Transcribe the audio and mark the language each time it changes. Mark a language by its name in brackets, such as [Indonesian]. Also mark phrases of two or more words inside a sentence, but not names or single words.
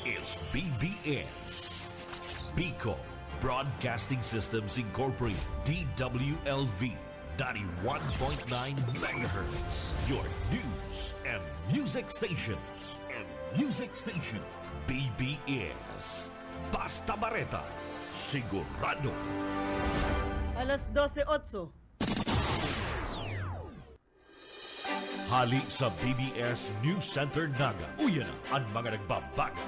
[English] is BBS. Bicol Broadcasting Systems Incorporated, DWLV, 91.9 megahertz. Your news and music stations. [Bikol] BBS. Basta Bareta, sigurado. Alas 12:08. Hali sa BBS News Center Naga. Uyan na ang mga nagbabago.